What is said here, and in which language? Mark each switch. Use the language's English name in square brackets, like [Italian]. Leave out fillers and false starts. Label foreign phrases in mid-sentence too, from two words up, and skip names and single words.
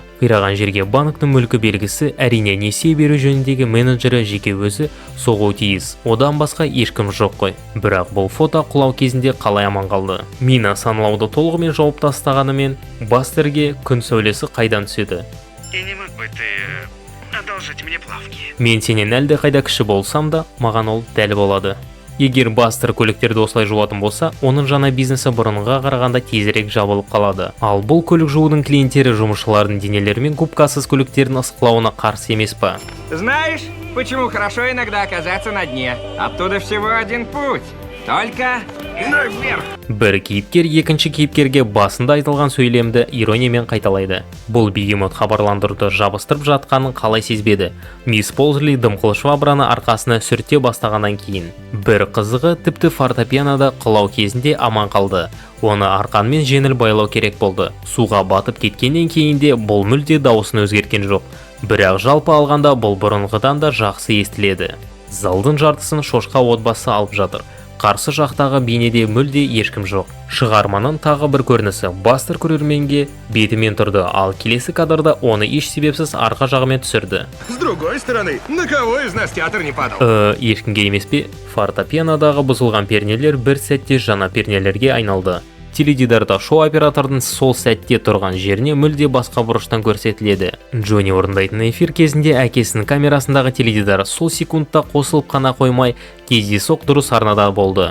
[Kazakh] Қираған жерге банктың мүлкі белгісі, әрине несие беру жөніндегі менеджері жеке өзі соғу тиіс. Одан басқа ешкім жоқ қой. Бірақ бұл фото құлау кезінде қалай аман қалды? Мина саналауды толығымен жауып тастағанымен, Бастерге күн сәулесі қайдан түседі? [Russian] Не мог бы ты одолжить мне плавки? [Kazakh] Мен сенен әлде қайда кіші болсам да, маған ол дәл болады. Егер Бастер көліктерді осылай жуатын болса, оның жаңа бизнесі бұрынға қарағанда тезірек жабылып қалады. Ал бұл көлік жуудың клиенттері жұмысшылардың денелері мен губкасыз көліктердің ысқылауына қарсы емес па? [Russian] Знаешь, почему хорошо иногда оказаться на дне? Оттуда всего один путь. Только наверх. [Kazakh] Бір кейіпкер екінші кейіпкерге басында айтылған сөйлемді ирониямен қайталайды. Бұл бегемот хабарландыруды жабыстырып жатқанын қалай сезбеді. Мисс Ползли дымқыл швабраны арқасына сүрте бастағаннан кейін. Бір қызығы тіпті фортепианода құлау кезінде аман қалды. Оны арқанмен жеңіл байлау керек болды. Суға батып кеткеннен кейін де бұл мүлде дауысын өзгерткен жоқ. Бірақ жалпы алғанда бұл бұрынғыдан да жақсы естіледі. Залдың жартысын шошқа отбасы алып жатыр. Қарсы жақтағы бейнеде мүлде ешкім жоқ. Шығарманың тағы бір көрінісі Бастер көрерменге бетімен тұрды, ал келесі кадрда оны еш себепсіз арқа жағымен түсірді. [Russian] С другой стороны, на кого из нас театр не падал? [Kazakh] Ешкімге емес пе? Фортепианодағы бұзылған пернелер бір сәтте жаңа пернелерге айналды. Теледидарда шоу оператордың сол сәтте тұрған жеріне мүлде басқа бұрыштан көрсетіледі. Джонни орындайтын эфир кезінде әкесінің камерасындағы теледидар сол секундта қосылып қана қоймай, кездейсоқ дұрыс арнада болды.